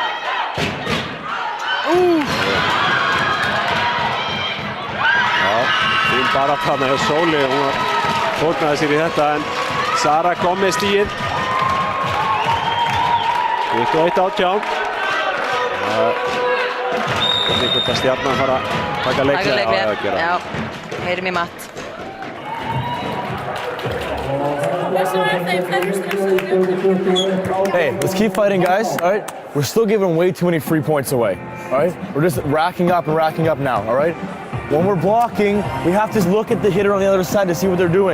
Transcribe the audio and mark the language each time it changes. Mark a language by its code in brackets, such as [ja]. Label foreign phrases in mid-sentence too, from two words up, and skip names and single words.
[is] Já, fín barátta þarna hjá Sóli. Hún fórnaði sér í þetta en Sara kom með stíið. 21-18. Það er einhvern að Stjarnan fara að taka leiklega. Já, heyrum í Matt. [en] Hey, let's keep fighting, guys. All right, we're still giving way too many free points away. All right, we're just racking up now. All right, when we're blocking, we have to look at the hitter on the other side to see what they're doing.